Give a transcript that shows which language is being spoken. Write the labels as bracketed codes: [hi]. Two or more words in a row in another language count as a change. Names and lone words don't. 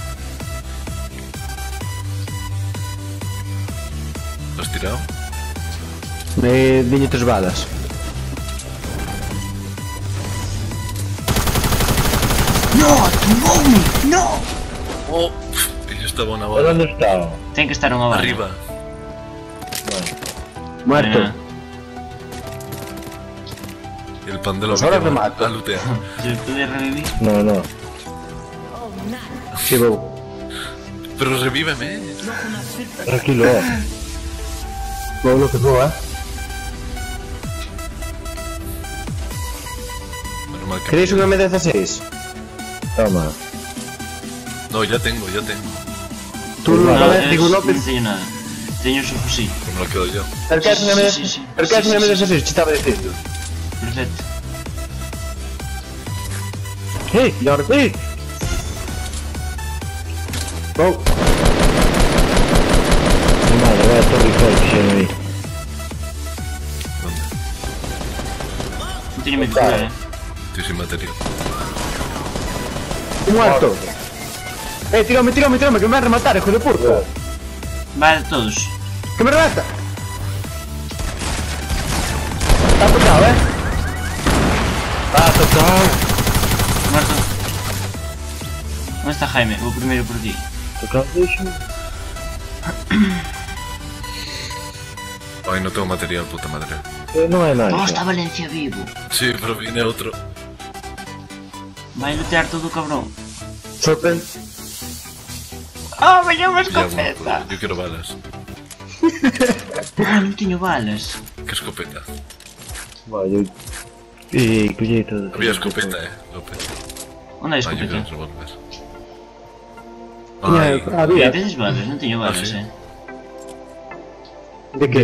[es] ¿Lo has tirado? [gl] Diño 3 balas. [es] Oh, yo estaba una Pero bala. [gl] onde está? ten que estar unha bala. [es] Arriba. Muerto. Ah, Y el pan de los Pues ahora te mato. a lootear. [gl] Se pude revivir. [es] No. [gl] Si vou. [es] Pero revíveme. Tranquilo. [gl] Vou lo que vou, [es] Menos mal que [gl] Queréis unha M16? [es] Toma. No, ya tengo. Tú No, [gl] non ves, digo non [es] López. [gl] teño nada. Teño su fusil. [es] Pero me lo quedo yo. [gl] Pero queres unha [es] Sí, [gl] M16? [es] sí, sí. [gl] Pero queres [es] Sí, [gl] unha [es] sí, [gl] M16? Te estaba dicindo. [es] Perfecto. Y ahora sí. [gl] Vou. [es] Mi madre, [gl] vai a Torre Eiffel que xeron aí. [es] ¿Dónde? [gl] Non teño medo de curar, [es] Estoy sin material. Un muerto. Tírame, que me va a rematar, hijo de puta. Vale, todos. Que me remata. Está tocado, tocado. Muerto. ¿Dónde está Jaime? [gl] Vou primeiro por ti. Tocado deixo. [es] Ay, no tengo material, puta madre. [gl] Non hai nada. [es] Oh, está Valencia vivo. Sí, pero viene otro. [gl] Vai lootear todo, cabrón. [es] Sorprende. Oh, me llevo Ya, escopeta. bueno, yo quiero balas. [gl] Ah, non teño balas. [es] ¿Qué escopeta? [gl] Vai, eu... E collei todo. [es] Había escopeta, López. [gl] Onde hai [es] Ah, yo quiero [gl] escopeta? [es] revólver. [gl] Tiña- [es] Ay, Había. [gl] Tedes balas? Non teño balas, [es] sí? [gl] De que?